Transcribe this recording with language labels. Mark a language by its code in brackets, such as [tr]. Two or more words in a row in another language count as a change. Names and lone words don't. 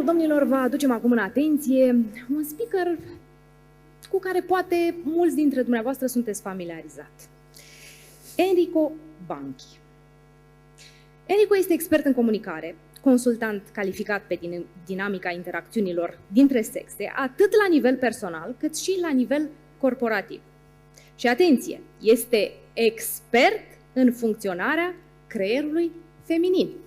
[ro] domnilor, vă aducem acum în atenție un speaker cu care poate mulți dintre dumneavoastră sunteți familiarizați. Enrico Banchi. Enrico este expert în comunicare, consultant calificat pe dinamica interacțiunilor dintre sexe, atât la nivel personal, cât și la nivel corporativ. Și atenție, este expert în funcționarea creierului feminin.